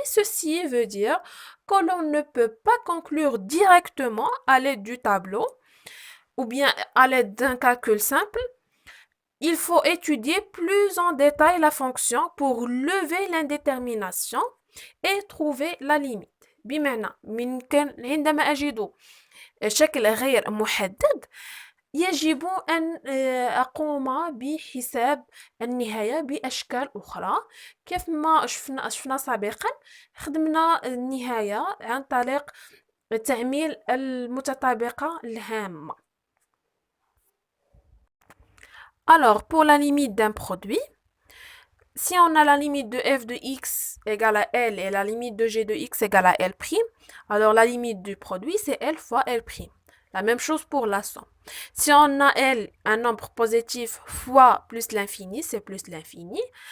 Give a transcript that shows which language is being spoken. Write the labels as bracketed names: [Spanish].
[French] Ceci veut dire que l'on ne peut pas conclure directement à l'aide du tableau ou bien à l'aide d'un calcul simple. Il faut étudier plus en détail la fonction pour lever l'indétermination et trouver la limite. [Arabic] بمعنى عندما أجد شكل غير محدد يجب أن أقوم بحساب النهاية بأشكال أخرى كيف ما شفنا سابقا خدمنا النهاية عن طريق تعميل المتطابقة الهامة. [French] Alors pour la limite d'un produit, si on a la limite de f de x égale à L et la limite de g de x égale à L', alors la limite du produit, c'est L fois L'. La même chose pour la somme. Si on a L, un nombre positif fois plus l'infini, c'est plus l'infini.